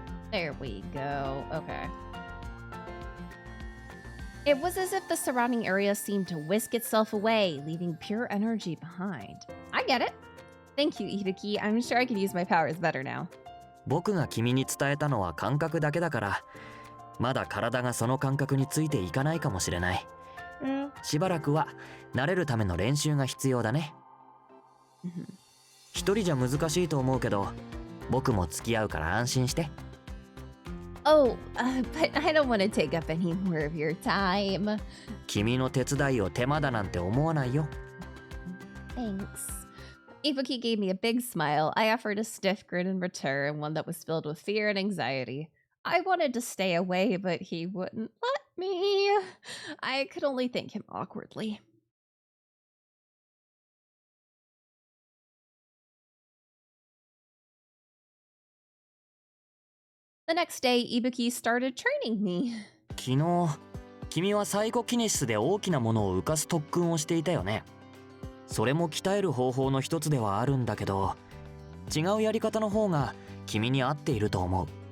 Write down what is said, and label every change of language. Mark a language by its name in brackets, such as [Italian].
[English] There we go. Okay. It was as if the surrounding area seemed to whisk itself away, leaving pure energy behind. I get it. Thank you, Ibuki. I'm sure I can use my powers better now. [Japanese] 僕が君に伝えたのは感覚だけだから、まだ体がその感覚についていかないかもしれない。しばらくは慣れるための練習が必要だね。一人じゃ難しいと思うけど、僕も付き合うから安心して。 [English] Oh, but I don't want to take up any more of your time. [Japanese] 君の手伝いを手間だなんて思わないよ。 [English] Thanks. Ibuki gave me a big smile. I offered a stiff grin in return, one that was filled with fear and anxiety. I wanted to stay away, but he wouldn't let me. I could only thank him awkwardly. The next day, Ibuki started training me. [Japanese] 昨日、君はサイコキネシスで大きなものを浮かす特訓をしていたよね。それも鍛える方法の一つではあるんだけど、違うやり方の方が君に合っていると思う。